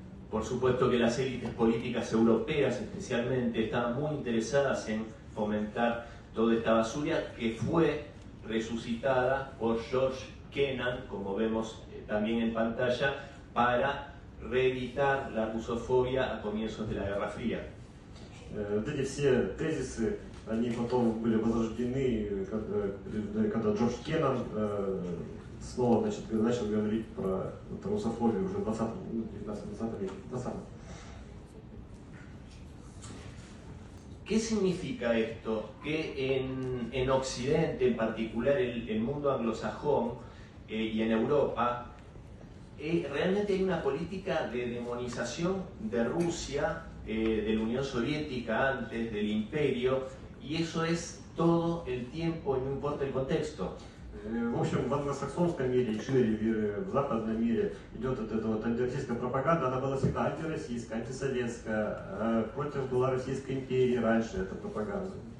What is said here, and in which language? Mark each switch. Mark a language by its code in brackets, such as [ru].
[es] Por supuesto que las élites políticas europeas especialmente estaban muy interesadas en fomentar toda esta basura que fue resucitada por George Kennan, como vemos también en pantalla, para reeditar la rusofobia a comienzos de la Guerra Fría. [ru] Вот эти все тезисы, они потом были возрождены, когда Джордж Кеннан снова начал говорить про русофобию уже в 20 веке. [es] ¿Qué significa esto? Que en Occidente, en particular el mundo anglosajón y en Europa, realmente hay una política de demonización de Rusia, de la Unión Soviética antes, del Imperio, y eso es todo el tiempo y no importa el contexto. [ru] В общем, в англосаксонском мире и шире в западном мире идет вот эта вот антироссийская пропаганда, она была всегда антироссийская, антисоветская, против была Российской империи раньше эта пропаганда.